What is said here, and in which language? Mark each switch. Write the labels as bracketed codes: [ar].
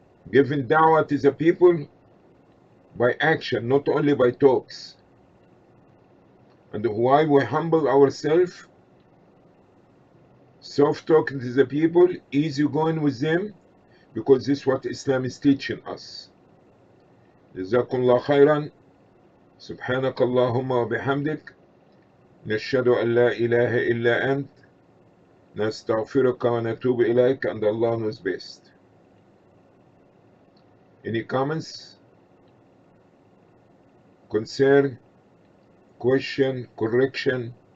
[en] Giving da'wah to the people by action, not only by talks. And why we humble ourselves, soft talking to the people, easy going with them, because this is what Islam is teaching us. Jazakumullah khairan. [ar] سبحانك اللهم وبحمدك نشهد أن لا إله إلا أنت نستغفرك ونتوب إليك, [en] and Allah knows best. Any comments, concern, question, correction?